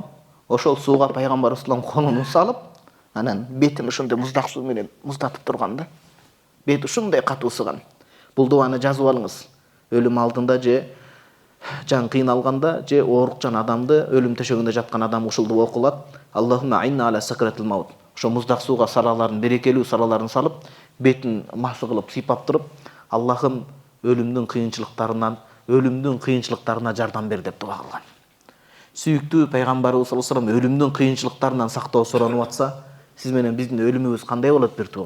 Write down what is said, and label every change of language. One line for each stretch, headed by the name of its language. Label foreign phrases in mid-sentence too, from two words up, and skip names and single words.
Kyrgyz: Ошол сууга пайгамбарыбыз
Arabic: صلى الله عليه وسلم
Kyrgyz: колун салып, анан бетин ошондой муздак суу менен муздатып турган да. Бет ушундай катуу сыган. Бул дуаны жазып алыңыз. Өлүм алдында же жан кыйналганда же оорукчан адамды, өлүм төшөгүндө жаткан адам ушулду окулат.
Arabic: اللهم أعني على سكرات الموت.
Kyrgyz: Ошо муздак сууга сараларын, берекелүү сараларын салып, бетин масы кылып сыйпап туруп, Аллахым өлүмдүн кыйынчылыктарына жардам бер деп дуа кылган. Сүйүктүү пайгамбарыбыз
Arabic: صلى الله عليه وسلم
Kyrgyz: өлүмдүн кыйынчылыктарынан сактоо суранып атса, сиз менен биздин өлүмүбүз кандай болот бир тууган?